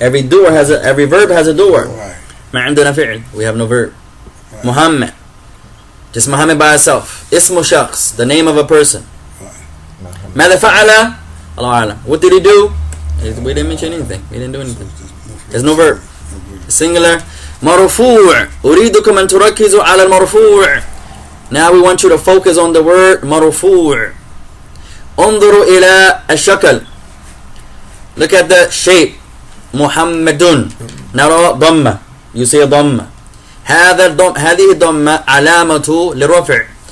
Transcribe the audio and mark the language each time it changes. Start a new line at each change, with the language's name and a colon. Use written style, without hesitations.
English: Every doer has every verb has a doer. Right.
Arabic: ما عندنا فعل.
English: We have no verb. Right. Muhammad. Just Muhammad by itself.
Arabic: اسم شخص.
English: The name of a person. Right.
Arabic: ماذا فعل? الله أعلم.
English: What did he do? We didn't mention anything. We didn't do anything. There's no verb. Singular. مرفوع.
Arabic: أريدكم أن تركزوا على المرفوع.
English: Now we want you to focus on the word مرفوع.
Arabic: انظروا إلى الشكل.
English: Look at the shape. محمد.
Arabic: نرى ضمة.
English: You say ضمة.
Arabic: هذه الضمة علامة للرفع.